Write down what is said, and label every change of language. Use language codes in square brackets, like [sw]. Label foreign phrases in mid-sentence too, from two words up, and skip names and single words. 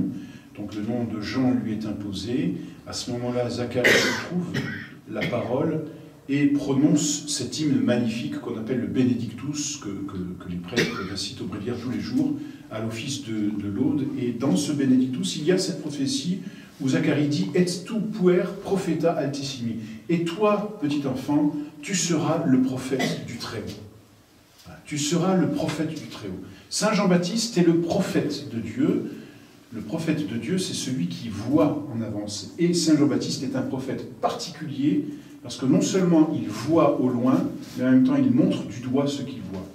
[fr] Donc le nom de Jean lui est imposé. À ce moment-là, Zacharie trouve la parole et prononce cet hymne magnifique qu'on appelle le Benedictus, que les prêtres récitent au bréviaire tous les jours à l'office de l'aude. Et dans ce Benedictus, il y a cette prophétie où Zacharie dit « [la] Et tu puer propheta altissimi [fr] » et toi, petit enfant, tu seras le prophète du Très-Haut. Tu seras le prophète du Très-Haut. Saint Jean-Baptiste est le prophète de Dieu. Le prophète de Dieu, c'est celui qui voit en avance. Et Saint Jean-Baptiste est un prophète particulier, parce que non seulement il voit au loin, mais en même temps il montre du doigt ce qu'il voit.